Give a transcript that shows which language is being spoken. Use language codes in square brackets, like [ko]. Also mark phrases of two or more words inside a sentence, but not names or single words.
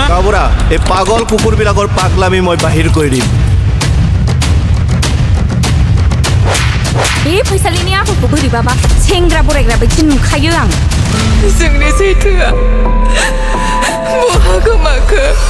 [as] গাবৰা এ পাগল কুকুৰ বিলাকৰ পাগলামি মই বাহিৰ কৰি দিম। [brx] बे फैसालिनि आखलखौ बोरैबाबा सेंग्रा बरायग्रा बायदि नुखायो आं। जोंनि सैथोआ बहा गोमाखो?